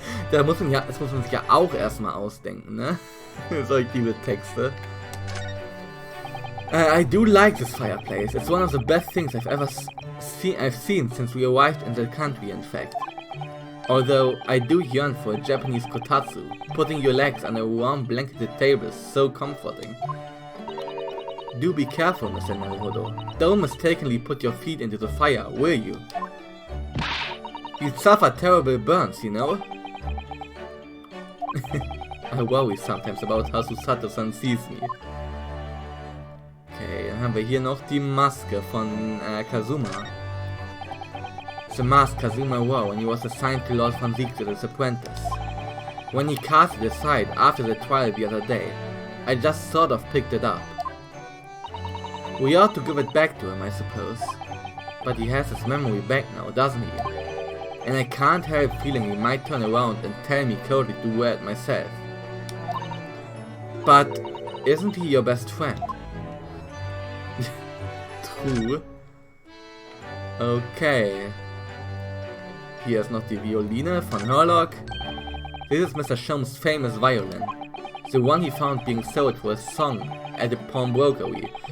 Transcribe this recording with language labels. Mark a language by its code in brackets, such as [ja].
[de] Das muss man sich ja auch erstmal ausdenken, ne? Solche Texte. [en] I do like this fireplace. It's one of the best things I've seen since we arrived in the country, in fact. Although I do yearn for a Japanese kotatsu. Putting your legs on a warm blanketed table is so comforting. Do be careful, Mr. Naruhodo. Don't mistakenly put your feet into the fire, will you? You'd suffer terrible burns, you know? I worry sometimes about how Susato-san sees me. [de] Okay, dann haben wir hier noch die Maske von Kazuma. [en] The mask Kazuma wore when he was assigned to Lord von Siegfried as apprentice. When he cast it aside after the trial the other day, I just sort of picked it up. We ought to give it back to him, I suppose. But he has his memory back now, doesn't he? And I can't help feeling he might turn around and tell me coldly to wear it myself. But isn't he your best friend? True. Okay. [de] Hier ist noch die Violine von Herlock. [en] This is Mr. Sholmes' famous violin. The one he found being sold for a song at the pawnbrokery.